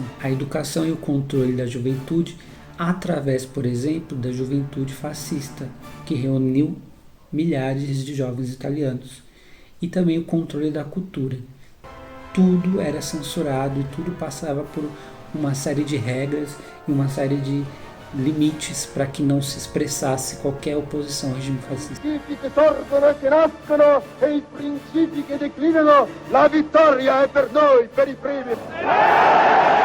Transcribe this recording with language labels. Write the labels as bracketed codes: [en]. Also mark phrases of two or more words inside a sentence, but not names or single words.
[pt] A educação e o controle da juventude, através, por exemplo, da juventude fascista, que reuniu milhares de jovens italianos. E também o controle da cultura. Tudo era censurado e tudo passava por uma série de regras e uma série de limites para que não se expressasse qualquer oposição ao regime fascista. [it] Che sorgono e che nascono e i principi che declinano, la vittoria è per noi, per i primi.